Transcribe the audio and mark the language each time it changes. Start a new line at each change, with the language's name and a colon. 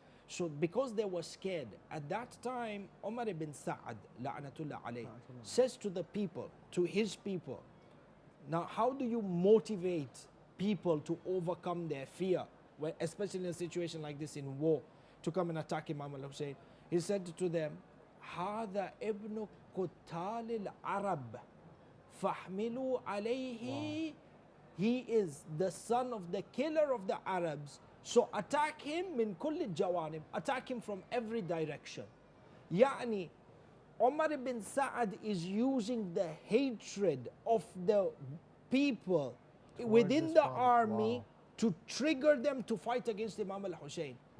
English: So because they were scared, at that time, Umar ibn Sa'ad, la'anatullah alayhi, says to the people, to his people, now how do you motivate people to overcome their fear, especially in a situation like this in war, to come and attack Imam al-Hussein? He said to them,
Arabic: هذا ابن قتال العرب فاحملوا عليه.
English: He is the son of the killer of the Arabs. So attack him
Arabic: min kulli jawanib,
English: attack him from every direction. Yani, Umar ibn Sa'ad is using the hatred of the people within the army to trigger them to fight against Imam al-Hussein.